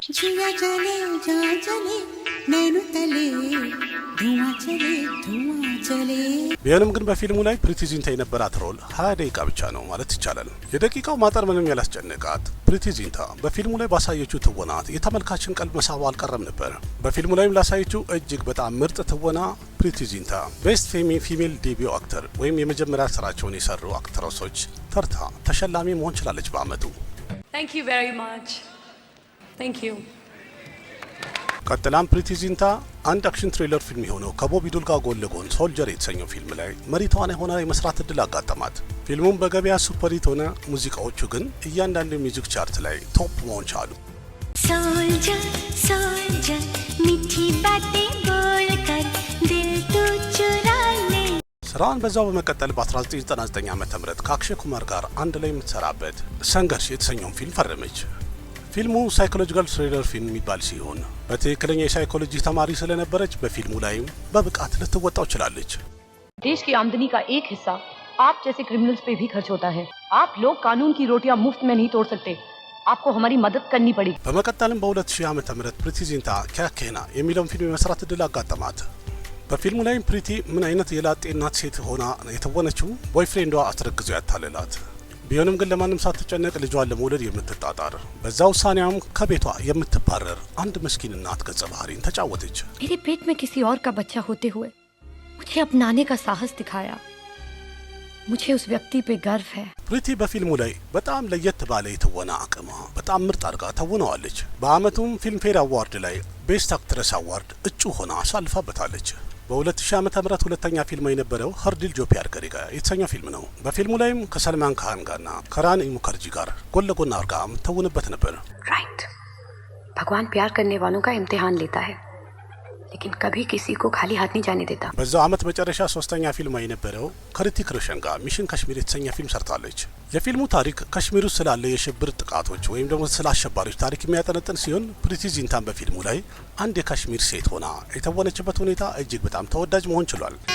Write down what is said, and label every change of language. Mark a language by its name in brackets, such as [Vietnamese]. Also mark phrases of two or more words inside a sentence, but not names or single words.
[Amharic] ቢሆንም ግን በፊልሙ ላይ ፕሪቲ ዚንታ የነበራት ሮል 20 ደቂቃ ብቻ ነው ማለት ይቻላል። የደቂቃው ማጠር ምንም ያላስጨነቃት ፕሪቲ ዚንታ በፊልሙ ላይ ባሳየችው ትወናት የተመልካችን ቀልብ መሳቡ አልቀረም ነበር። በፊልሙ ላይም ላሳየችው እጅግ በጣም ምርጥ ትወና ፕሪቲ ዚንታ [English] best female debut actor [Amharic] ወይም የመጀመሪያ ስራቸውን የሰሩ አክትረሶች ተርታ ተሸላሚ መሆን ችላለች በአመቱ። [English] Thank you very much. Thank you. [Amharic] ቀጥላም ፕሪቲ ዚንታ አንድ [English] action thriller [Amharic] ፊልም የሆነው ከቦቢ ዶል ጋር ጎን ለጎን ሶልጀር የተሰኘው ፊልም ላይ መሪ ተዋናይ ሆና የመስራት እድል አጋጠማት። ፊልሙም በገበያ [English] super hit [Amharic] ሆነ። ሙዚቃዎቹ ግን እያንዳንዱ [English] music chart [Amharic] ላይ ቶፕ መሆን ቻሉ። [Hindi] सोल्जर सोल्जर मीठी बातें बोलकर दिल तू चुरा ले। [Amharic] ስራዋን በዛው በመቀጠል በ1999 ዓ.ም ከአክሼ ኩማር ጋር አንድ ላይ የምትሰራበት ሰንገርሽ የተሰኘውን ፊልም ፈረመች። ፊልሙ [English] psychological thriller [Amharic] ፊልም የሚባል ሲሆን በትክክለኛ የሳይኮሎጂ ተማሪ ስለነበረች በፊልሙ ላይም በብቃት ልትወጣው ችላለች። [Hindi] देश की आमदनी का एक हिस्सा आप जैसे क्रिमिनल्स पे भी खर्च होता है। आप लोग कानून की रोटियां मुफ्त में नहीं तोड़ सकते, आपको हमारी मदद करनी पड़ेगी। [Amharic] በመቀጠልም በ2000 ዓ.ም ፕሪቲ ዚንታ ኪያኬና የሚለውን ፊልም የመስራት እድል አጋጠማት። በፊልሙ ላይም ፕሪቲ ምን አይነት የላጤ እናት ሴት ሆና የተወነችው ቦይፍሬንዷ አስረግዞ ያታለላት። ቢሆንም ግን ለማንም ሳትጨነቅ ልጇን ለመውለድ የምትጣጣር በዛ ውሳኔዋም ከቤቷ የምትባረር አንድ ምስኪን እናት ገጸ ባህሪን ተጫወተች። [Hindi] मेरे पेट में किसी और का बच्चा होते हुए मुझे अपनाने का साहस दिखाया। मुझे उस व्यक्ति पे गर्व है। [Amharic] ፕሪቲ በፊልሙ ላይ በጣም ለየት ባለ የተወና አቅሟ በጣም ምርጥ አድርጋ ተውነዋለች። በአመቱም ፊልም ፌር አዋርድ ላይ [English] best actress award [Amharic] እጩ ሆና አሳልፋበታለች። በ2000 ዓ.ም ሁለተኛ ፊልም የነበረው हर दिल जो प्यार करेगा የተሰኘው ፊልም ነው። በፊልሙ ላይም ከሰልማን ካን ጋርና ከራኒ ሙከርጂ ጋር ጎን ለጎን አድርጋ ተውንበት ነበር። [Hindi] राइट, भगवान प्यार करने वालों का इम्तिहान लेता है, लेकिन कभी किसी को खाली हाथ नहीं जाने देता। [Amharic] በዛው አመት መጨረሻ ሶስተኛ ፊልም የነበረው ከሪቲክ ሮሽን ጋር ሚሽን ካሽሚር የተሰኘ ፊልም ሰርታለች። የፊልሙ ታሪክ ካሽሚር ውስጥ ስላለ የሽብር ጥቃቶች ወይም ደግሞ ስለ አሸባሪዎች ታሪክ የሚያጠነጥን ሲሆን ፕሪቲ ዚንታን በፊልሙ ላይ አንድ የካሽሚር ሴት ሆና የተወነችበት ሁኔታ እጅግ በጣም ተወዳጅ መሆን ችሏል።